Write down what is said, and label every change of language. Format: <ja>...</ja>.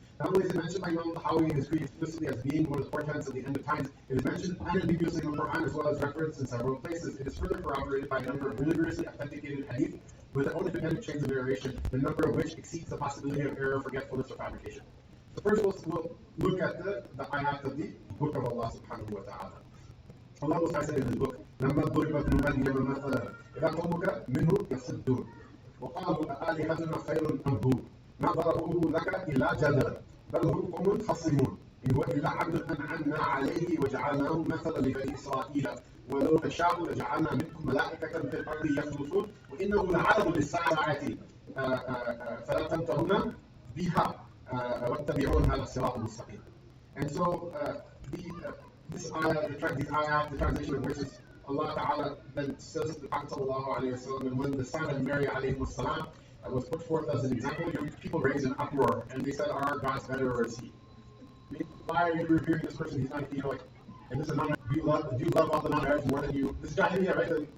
<en>Not only is it mentioned by Imam Tahawi in his creed explicitly as being one of the portents of the end of times, it is mentioned unambiguously in the Quran as well as referenced in several places. It is further corroborated by a number of rigorously authenticated hadith with their own independent chains of narration, the number of which exceeds the possibility of error, forgetfulness, or fabrication. So first we'll look at the ayat of the book of Allah subhanahu wa ta'ala.</en> <ar>Allah was said in the book, لما ضربت مريم مثلا إذا قومك منه يصدون وقالوا آلهتنا خير أم هو ما ضربوه لك إلا جدلا بل هم قوم خصمون إن هو إلا عبد أنعمنا عليه وجعلناه مثلا لبني إسرائيل ولو نشاء لجعلنا منكم ملائكة في الأرض يخلفون وإنه لعلم للساعة فلا تمترون بها واتبعون هذا الصراط المستقيم.</ar> <en>And so this ayah, the translation of which is Allah Ta'ala then says to the Prophet Sallallahu Alaihi Wasallam, and when the son of Mary alayhi salam was put forth as an example, people raised an uproar and they said, are our gods better or is he? I mean, why are you revering this person? He's not, and this is not, do you love all the non-Arabs more than you, this is Jahiliyyah, right?</en>